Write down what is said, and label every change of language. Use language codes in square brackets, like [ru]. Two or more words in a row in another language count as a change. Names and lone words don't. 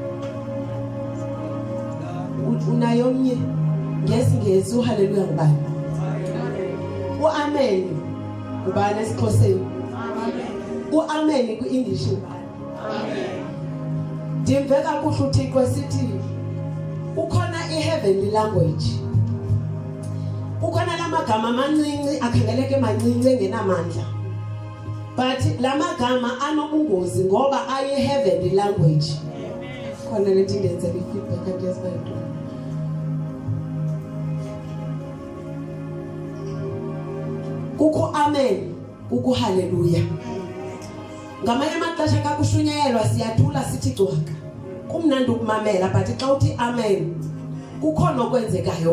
[xh] unayo omnye ngesingesi uhaleluya ngubani uamen ngubani esixhoseni uamen ku-English amen ndimve kakuhle uThixo sithi ukhona [en] i-heavenly language [xh] ukhona lamagama amancinci akhangeleke mancinci engenamandla but lamagama anobungozi ngoba [en] ayi-heavenly language [xh] khona lethi ngenzela i-feedback andiyazibayinto kukho amen kukho haleluya ngamanye amaxesha kakushunyayelwa siyathula sithi cwaka kumnandi ukumamela but xa uthi amen kukhona okwenzekayo